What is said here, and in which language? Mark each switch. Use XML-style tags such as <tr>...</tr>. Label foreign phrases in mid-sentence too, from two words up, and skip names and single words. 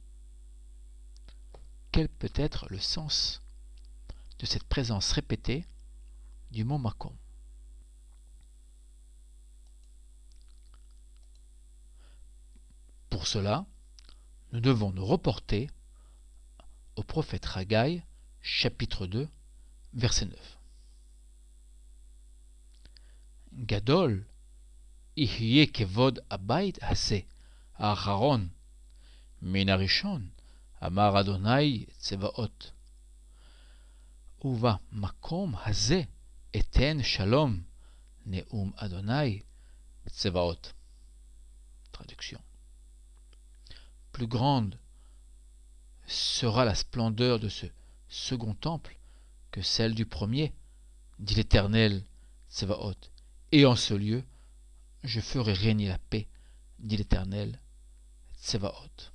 <fr>Quel peut être le sens de cette présence répétée du mot makom? Pour cela, nous devons nous reporter au prophète Haggai, chapitre 2, verset 9.</fr> <he>גדול יהיה כבוד הבית הזה האחרון מן הראשון אמר ה' צבאות ובמקום הזה אתן שלום נאם ה' צבאות.</he> <fr>Traduction. Plus grande sera la splendeur de ce second temple que celle du premier, dit l'Éternel Tsevaot, et en ce lieu je ferai régner la paix, dit l'Éternel Tsevaot.</fr>